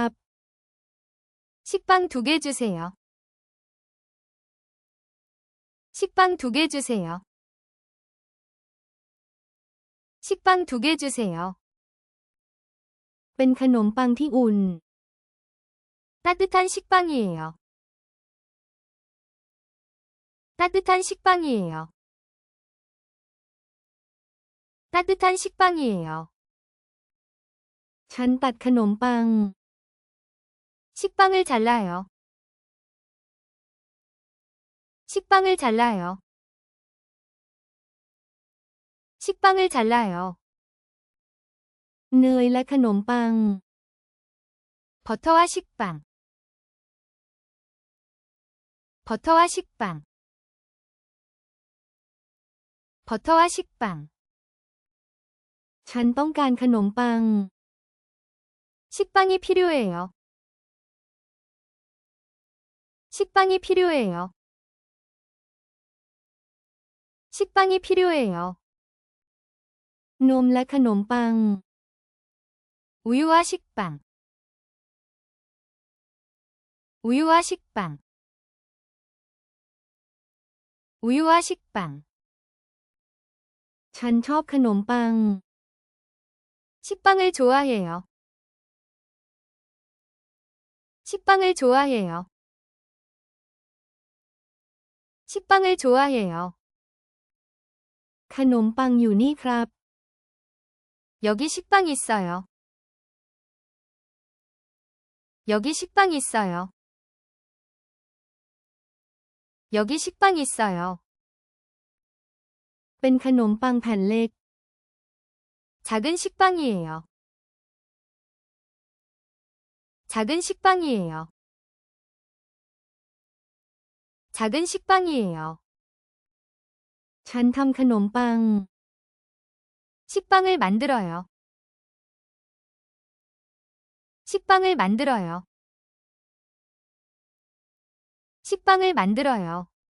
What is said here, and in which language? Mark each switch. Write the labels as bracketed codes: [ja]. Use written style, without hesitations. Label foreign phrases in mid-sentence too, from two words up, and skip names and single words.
[ko] 식빵 2개 주세요. 식빵 2개 주세요. 식빵 2개 주세요. [th] เป็นขนมปังที่อุ่น [ko] 따뜻한 식빵이에요. 따뜻한 식빵이에요. 따뜻한 식빵이에요. [th] ฉันตัดขนมปัง [ko] 식빵을 잘라요. 식빵을 잘라요. 식빵을 잘라요. [th] เนยและขนมปัง [ko] 버터와 식빵. 버터와 식빵. 버터와 식빵. [th] ฉันต้องการขนมปัง [ko] 식빵이 필요해요. 식빵이 필요해요. 식빵이 필요해요. [th] นมและขนมปัง [ko] 우유와 식빵. 우유와 식빵. 우유와 식빵. [th] ฉันชอบขนมปัง [ko] 식빵을 좋아해요. 식빵을 좋아해요. 식빵을 좋아해요. [th] ขนมปังอยู่นี่ครับ [ko] 여기 식빵 있어요. 여기 식빵 있어요. 여기 식빵 있어요. [th] เป็นขนมปังแผ่นเล็ก [ko] 작은 식빵이에요. 작은 식빵이에요. 작은 식빵이에요. [th] ฉันทำขนมปัง [ko] 식빵을 만들어요. 식빵을 만들어요. 식빵을 만들어요.